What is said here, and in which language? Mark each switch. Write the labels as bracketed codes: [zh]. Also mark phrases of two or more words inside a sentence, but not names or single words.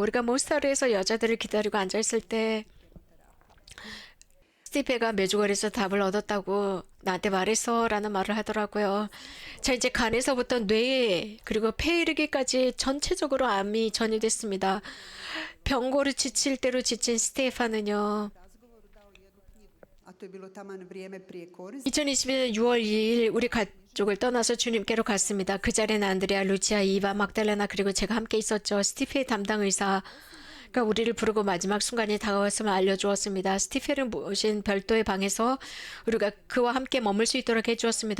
[ko] 우리가 모스타르에서 여자들을 기다리고 앉아있을 때 스티페가 메주거리에서 답을 얻었다고 나한테 말했어 라는 말을 하더라고요. 자, 이제 간에서부터 뇌에 그리고 폐에 이르기까지 전체적으로 암이 전이됐습니다. 병고를 지칠 대로 지친 스테파는요. [hr] a to je bilo taman vrijeme prije korizme. [ko] 2021년 6월 2일 우리 가족을 떠나서 주님께로 갔습니다. 그 자리에는 안드레아, 루치아, 이바, 막달레나 그리고 제가 함께 있었죠. 스티페의 담당 의사가 우리를 부르고 마지막 순간이 다가왔음을 알려주었습니다. 스티페를 모신 별도의 방에서 우리가 그와 함께 머물 수 있도록 해주었습니다.